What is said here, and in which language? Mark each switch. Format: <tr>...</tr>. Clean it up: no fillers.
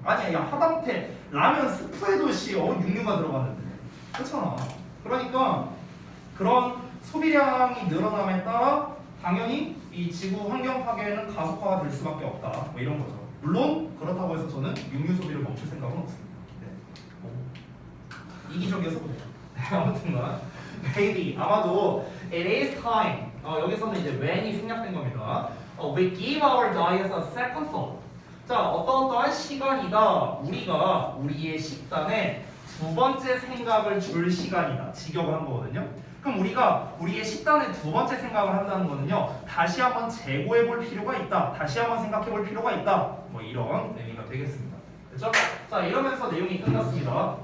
<ko>아니 야 하다못해 라면 스프에도 육류가 들어갔는데. 그렇잖아. 그러니까 그런 소비량이 늘어남에 따라 당연히 이 지구 환경 파괴는 가속화가 될 수밖에 없다. 뭐 이런 거죠. 물론 그렇다고 해서 저는 육류 소비를 멈출 생각은 없습니다. 네. 이기적이어서 그래요. 아무튼간 maybe 아마도</ko> <en>it is time.</en> <ko>여기서는 이제 when이 생략된 겁니다.</ko> <en>We give our diets a second thought.</en> <ko>자, 어떠한 시간이다. 우리가 우리의 식단에 두 번째 생각을 줄 시간이다. 직역을 한 거거든요. 그럼 우리가 우리의 식단에 두 번째 생각을 한다는 거는요. 다시 한번 재고해 볼 필요가 있다. 다시 한번 생각해 볼 필요가 있다. 뭐 이런 의미가 되겠습니다. 그렇죠? 자, 이러면서 내용이 끝났습니다.</ko>